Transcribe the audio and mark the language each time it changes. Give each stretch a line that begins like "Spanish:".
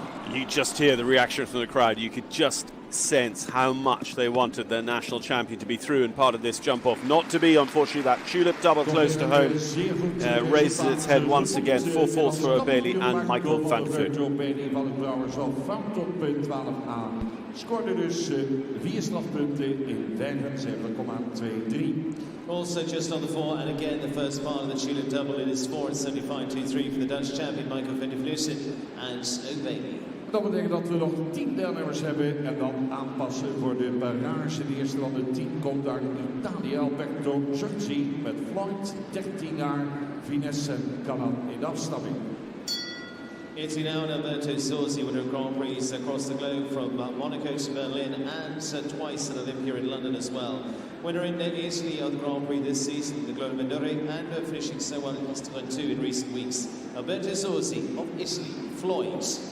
English: You just hear the reaction from the crowd. You could just sense how much they wanted their national champion to be through and part of this jump off. Not to be, unfortunately, that tulip double close to home. Raises its head once again. 4 faults for O'Bailey and Michael van der Vleut.
Dutch: O'Bailey van het Brouwershof fout op punt 12a. Scoorde dus 4 strafpunten in 75,23.
English: Also just on the 4, and again the first part of the tulip double. It is 4 at 75.23 for the Dutch champion Michael van der Vleut and O'Bailey.
Dutch: Dat betekent dat we nog 10 deelnemers hebben en dan aanpassen voor de barrage. De eerste van de 10 komt uit Italië, Alberto Zorzi met Floyd, 13 jaar, finesse kan dan in de afstamming.
English: Italy now, and Alberto Zorzi, winner of Grand Prix across the globe from Monaco to Berlin and twice at Olympia in London as well. Winner in Italy of the Grand Prix this season, the Globe Mindore, and finishing so well in 2 in recent weeks. Alberto Zorzi of Italy, Floyd.